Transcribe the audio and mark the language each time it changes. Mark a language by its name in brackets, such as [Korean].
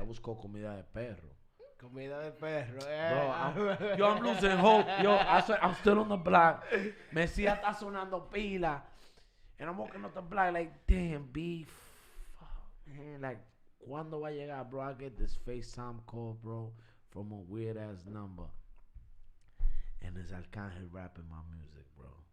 [English] It was called Comida de Perro. [Spanish] Comida de perro. [English] Bro, I'm losing hope. I'm still on the block. Messia [Spanish] está sonando pila. [English] And I'm walking up the block like, damn, beef. [Spanish] Man, like, ¿cuándo va a llegar, bro? [English] I get this FaceTime call, bro, from a weird ass number. And it's Arcángel rapping my music, bro.